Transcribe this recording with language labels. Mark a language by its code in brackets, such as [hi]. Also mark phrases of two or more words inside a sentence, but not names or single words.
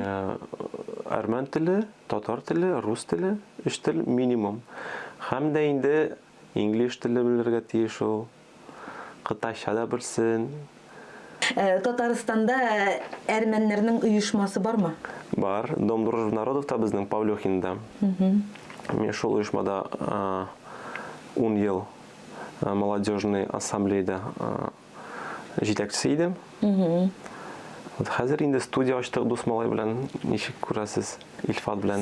[tt] Әрмән теле, татар теле, рус теле, 3 тел минимум. Һәм дә инде инглиш теле белергә тиеш ул. Кытайча да белсен. Татарстанда әрмәннәрнең оешмасы бармы? Бар. Дом дружбы народов та безнең Павлёхинда. Мен шул оешмада 10 ел [ru] молодежный ассамблеяда [tt] җитәкчесе идем. Вот хәзер инде студия ачтык дус малай белән, ничек күрәсез, Илфат белән.